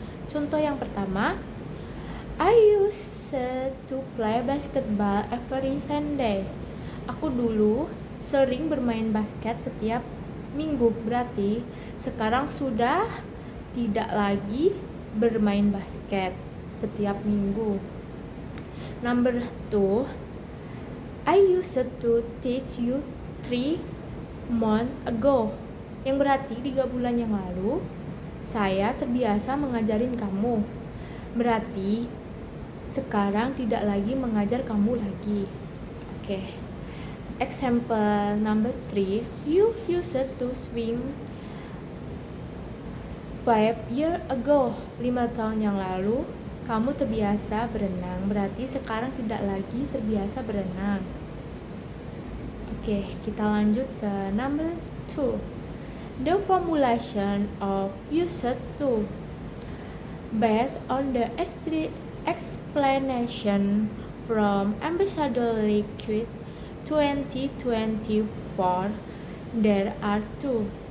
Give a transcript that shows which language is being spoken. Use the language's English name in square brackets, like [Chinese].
[Indonesian] Contoh yang pertama, [English] I used to play basketball every Sunday. [Indonesian] Aku dulu sering bermain basket setiap minggu, berarti sekarang sudah tidak lagi bermain basket setiap minggu. [English] Number 2, I used to teach you 3 months ago. [Indonesian] Yang berarti 3 bulan yang lalu saya terbiasa mengajarin kamu. Berarti sekarang tidak lagi mengajar kamu lagi. Oke. [English] Example number 3, you used to swim 5 years ago. [Indonesian] 5 tahun yang lalu kamu terbiasa berenang, berarti sekarang tidak lagi terbiasa berenang. Oke, kita lanjut ke number 2. [English] The formulation of used to based on the explanation from Ambassador Liquid 2024, there are 2.